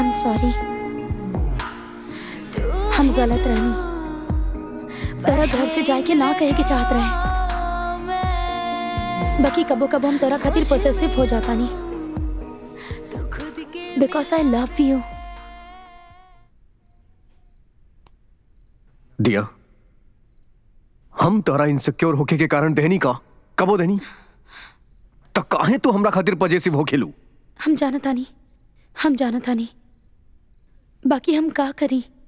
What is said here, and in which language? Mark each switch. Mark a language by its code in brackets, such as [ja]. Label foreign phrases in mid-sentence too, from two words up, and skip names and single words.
[en] I'm sorry. [bho] हम गलत रहनी, तोरा घर से जाके ना कहे के चाहत रहे, बाकी कबो कबो हम तोरा खातिर पोसेसिव हो जाता नहीं, [en] because I love you. [bho] दिया, हम तोरा इनसिक्योर होके के कारण देनी का कबो देनी तो काहे तू हमरा खातिर पॉजिटिव हो खेलू? हम जानता नहीं, बाकी हम का करी?